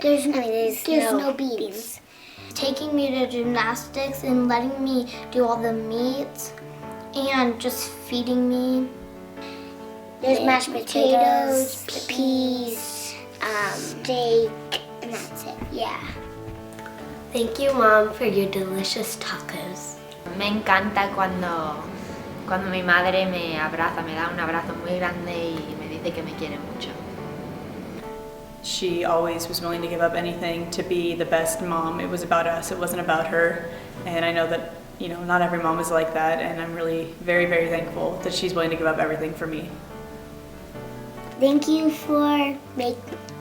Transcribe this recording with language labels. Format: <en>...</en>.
<en>There's no beans. Taking me to gymnastics and letting me do all the meets and just feeding me. There's mashed potatoes, peas, steak, and that's it. Yeah. Thank you, Mom, for your delicious tacos.</en> <es>Me encanta cuando mi madre me abraza, me da un abrazo muy grande y me dice que me quiere mucho.</es> <en>She always was willing to give up anything to be the best mom. It was about us, it wasn't about her. And I know that, you know, not every mom is like that, and I'm really very, very thankful that she's willing to give up everything for me. Thank you for making me.</en>